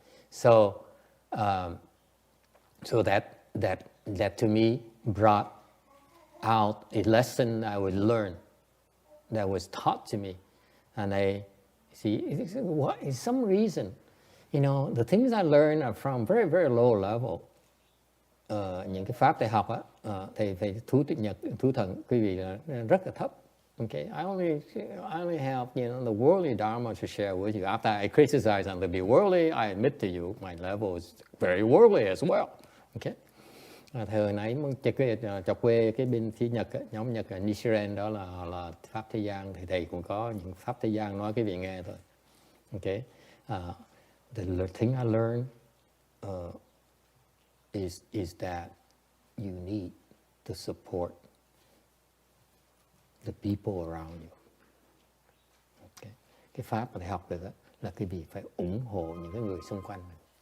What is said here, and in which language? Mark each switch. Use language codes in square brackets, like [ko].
[en] So that to me brought out a lesson I would learn that was taught to me. And I see, what is some reason, you know, the things I learned are from very, very low level. [vi] Những cái pháp thầy học á, thầy thú thần quý vị là rất là thấp. [en] Okay, I only have, you know, the worldly dharma to share with you. After I criticize on the be worldly, I admit to you my level is very worldly as well. Okay. [vi] Thời nãy chọc quê cái bên phía Nhật, nhóm Nhật Nichiren đó là pháp thế gian, thì thầy cũng có những pháp thế gian nói cái vị nghe thôi. [en] Okay. The thing I learned is that you need to support the people around you. Okay. [vi] Cái pháp mà thầy học được đó là cái gì phải ủng hộ những cái người xung quanh mình.